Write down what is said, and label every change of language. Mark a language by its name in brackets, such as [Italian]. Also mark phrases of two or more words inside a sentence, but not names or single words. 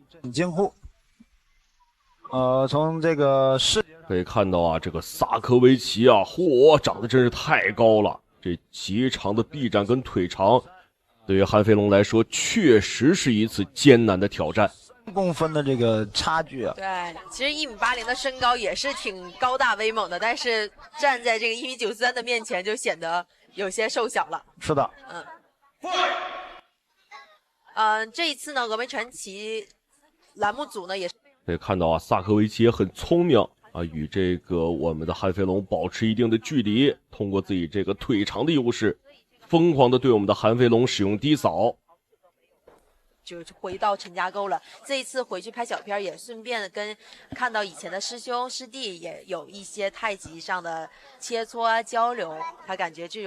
[Chinese] 驚呼。從這個視可以看到啊，這個薩科維奇啊，嚯，長得真是太高了，這極長的臂展跟腿長，對於韓飛龍來說，確實是一次艱難的挑戰。公分的這個差距啊，對，其實 1.80米的身高也是挺高大威猛的，但是站在這個1.93米的面前，就顯得有些瘦小了。是的，這一次呢，峨眉傳奇欄目組呢也是。可以看到啊，薩科維奇也很聰明啊，與這個我們的韓飛龍保持一定的距離，通過自己這個腿長的優勢，瘋狂的對我們的韓飛龍使用低掃，就回到陳家溝了。這一次回去拍小片，也順便跟看到以前的師兄師弟也有一些太極上的切磋啊交流，他感覺這種